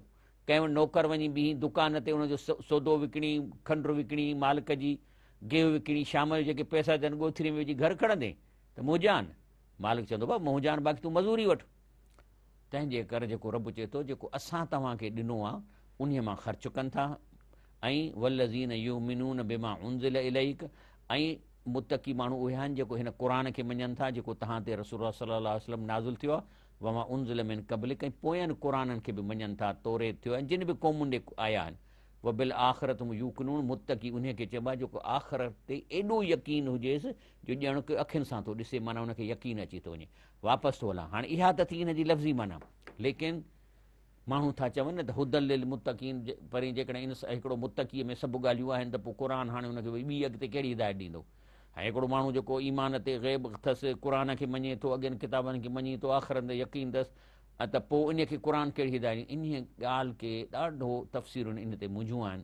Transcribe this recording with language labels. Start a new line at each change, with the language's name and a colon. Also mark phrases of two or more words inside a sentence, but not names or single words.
Sindhi: कंहिं वटि नौकर वञी बीही दुकान ते उनजो सौदो विकिणी, खंडु विकिणी, मालिक जी गेहूं विकिणी, शाम जो जेके पैसा थियनि ॻोथरी में विझी घर खणंदे त मुंहुजान। मालिक चवंदो भाउ मुंहुजान, बाक़ी तूं मज़ूरी वठि। तंहिंजे करे जेको रब चए थो जेको असां तव्हांखे ॾिनो आहे उन मां ख़र्चु कनि था।
Arabic: ऐं والذين يؤمنون بما أنزل إليك,
Sindhi: ऐं मुतक़ी माण्हू उहे आहिनि जेको हिन क़ुर खे मञनि था जेको तव्हां ते रसूल
Arabic: صلى الله عليه وسلم
Sindhi: नाज़िल थियो आहे।
Arabic: وما أنزل من قبلك,
Sindhi: ऐं पोयनि क़ुरनि खे बि मञनि था, तौरेत थियो आहे, जिन बि क़ौमुनि ॾे आया आहिनि।
Arabic: وبالآخرة هم يوقنون,
Sindhi: मुतक़ी उन खे चइबो आहे जेको आख़िरत ते एॾो यकीन हुजेसि जो ॼण की अखियुनि सां थो ॾिसे, माना हुनखे यकीन अची थो वञे। वापसि थो हलां, हाणे इहा त थी हिन जी लफ़्ज़ी माना, लेकिन माण्हू था चवनि न त
Arabic: هدى للمتقين,
Sindhi: परे जेकॾहिं इन हिकिड़ो मुतक़ीअ में सभु ॻाल्हियूं आहिनि त पोइ क़ुर हाणे हुनखे ॿी अॻिते कहिड़ी हिदायत ॾींदो। ऐं हिकिड़ो माण्हू जेको ईमान ते ग़ैब अथसि, क़ुर खे मञे थो, अॻियनि किताबनि खे मञे थो, आख़िरत ते यकीन अथसि, त पोइ इन खे क़ुर कहिड़ी हिदायत इन ॻाल्हि खे ॾाढो तफ़सीरुनि इन ते मुंझूं आहिनि।